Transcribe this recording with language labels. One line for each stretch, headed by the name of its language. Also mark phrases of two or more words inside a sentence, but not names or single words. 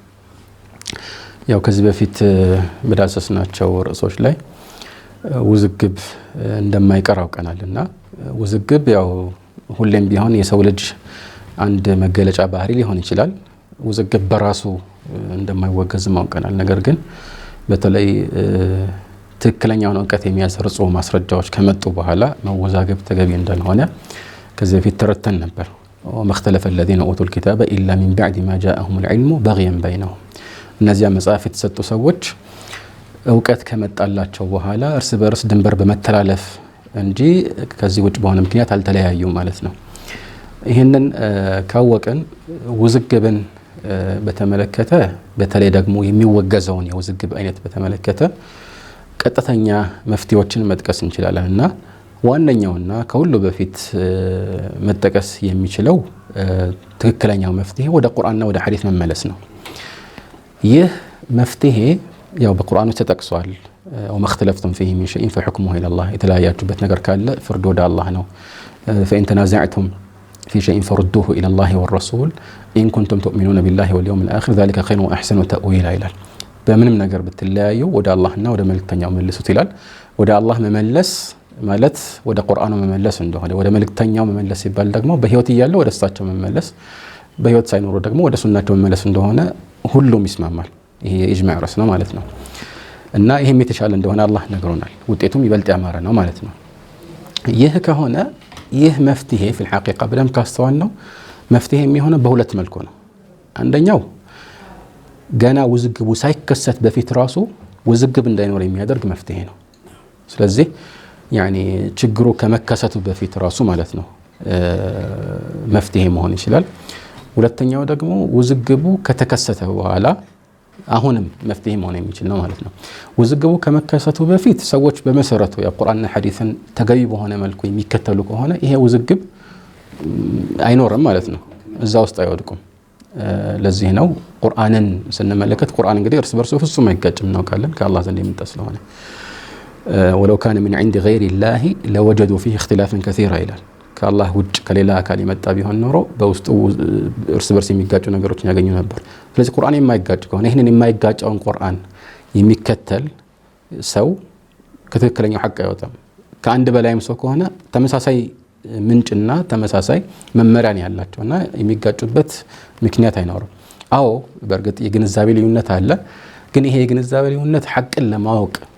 Amharic: ያው ከዚህ በፊት በዳሰስናቸው ርዕሶች ላይ ውዝግብ እንደማይቀር አውቀናልና ውዝግብ ያው ሁሌም ቢሆን የሰው ልጅ አንድ መገለጫ ባህሪ ሊሆን ይችላል። ውዝግብ በራሱ እንደማይወገዝ አውቀናል። ነገር ግን በተለይ ትክክለኛውን እውቀት የሚያሰርጹ ማስረጃዎች ከመጡ በኋላ መወዛገብ ተገቢ እንዳልሆነ ከዚህ በፊት ተረተን ነበር።
Arabic: ወመختلف الذين اوتوا الكتاب الا من بعد ما جاءهم العلم بغيا
Amharic: بينهم። እነዚያ መጽሐፍ የተሰጡ ሰዎች እውቀት ከመጣላቸው በኋላ እርስ በርስ ድንበር በመተላለፍ እንጂ ከዚህ ውጭ በሆነ ምክንያት አልተለያዩ ማለት ነው። ይህንን ካወቅን ውዝግብን በተመለከተ በተለይ ደግሞ የሚወገዘውን የውዝግብ አይነት በተመለከተ ቀጥተኛ መፍትሄዎችን መጥቀስ እንችላለን እና ዋነኛውና ከሁሉ በፊት መጠቀስ የሚችለው ትክክለኛው መፍትሄ ወደ ቁርአንና ወደ ሐዲስ መመለስ ነው። ይህ መፍትሄ ያው በቁርአኑ ተጠቅሷል።
Arabic: وما اختلفتم فيه من شيء فحكمه الى الله።
Amharic: የተለያያችሁበት ነገር ካለ ፍርዱ ወደ አላህ ነው።
Arabic: فإن تنازعتم في شيء فردوه الى الله والرسول إن كنتم تؤمنون بالله واليوم الآخر ذلك خير وأحسن تأويلا
Amharic: ይላል። በምንም ነገር ብትለያዩ ወደ አላህና ወደ መልእክተኛው መልሱት ይላል። ወደ አላህ መመለስ ማለት ወደ ቁርአኑ መመለስ እንደሆነ፣ ወደ መልእክተኛው መመለስ ሲባል ደግሞ በህይወት እያለ ወደ እሳቸው መመለስ፣ በህይወት ሳይኖሩ ደግሞ ወደ ሱናቸው መመለስ እንደሆነ ሁሉም ይስማማል። ይሄ የኢጅማዕ ራስ ነው ማለት ነው እና ይሄም የተሻለ እንደሆነ አላህ ነግሮናል። ውጤቱም ይበልጥ ያማረ ነው ማለት ነው። ይህ ከሆነ ይህ መፍትሄ
Arabic: في الحقيقة
Amharic: ብለን ካስተዋል ነው መፍትሄ የሚሆነው በሁለት መልኩ ነው። አንደኛው ገና ውዝግቡ ሳይከሰት በፊት ራሱ ውዝግብ እንዳይኖር የሚያደርግ መፍትሄ ነው። ስለዚህ ያኒ ችግሩ ከመከሰቱ በፊት ራሱ ማለት ነው መፍትሄ መሆን ይችላል። ሁለተኛው ደግሞ ውዝግቡ ከተከሰተ በኋላ አሁንም መፍትሄ መሆን የሚችል ነው ማለት ነው። ውዝግቡ ከመከሰቱ በፊት ሰዎች በመሰረቱ የቁርአንና ሐዲስን ተገቢ በሆነ መልኩ የሚከተሉ ከሆነ ይሄ ውዝግብ አይኖርም ማለት ነው። እዛ ውስጥ አይወድቁም። ለዚህ ነው ቁርአንን ስንመለከት ቁርአን እንግዲህ እርስ በርሱ ፍጹም አይጋጭም እናውቃለን ከአላህ ዘንድ የመጣ ስለሆነ
Arabic: ولو كان من عند غير الله لوجدوا فيه اختلافا كثيرا
Amharic: ይላል። ከአላህ ውጭ ከሌላ አካል የመጣ ቢሆን ኖሮ በውስጡ እርስ በርስ የሚጋጩ ነገሮችን ያገኙ ነበር። ስለዚህ ቁርአን የማይጋጭ ከሆነ ይሄንን የማይጋጨውን ቁርአን የሚከተል ሰው ከትክክለኛው ሐቅ አይወጣም። ከአንድ በላይም ሰው ከሆነ ተመሳሳይ ምንጭና ተመሳሳይ መመሪያን ያላቸውና የሚጋጩበት ምክንያት አይኖርም። አዎ በእርግጥ የግንዛቤ ልዩነት አለ። ግን ይሄ የግንዛቤ ልዩነት ሐቅን ለማወቅ